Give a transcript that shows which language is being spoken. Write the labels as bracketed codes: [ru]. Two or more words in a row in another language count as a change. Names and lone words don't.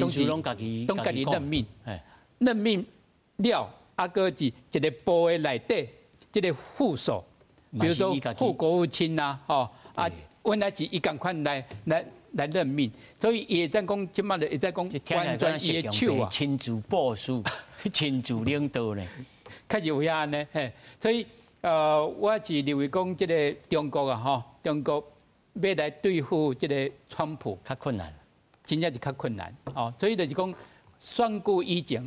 [nan] 拢家己任命，任命。了，个是一个部的内底，这个副手，比如说副国务卿呐，吼原来是伊共款来任命，所以伊会再讲，即马就会再讲完全伊的手啊，亲自部署、亲自领导呢，确实有遐呢，嘿，所以我是认为讲，这个中国啊，吼，中国要来对付这个川普，较困难，真正是较困难，哦，所以就是讲选举以前。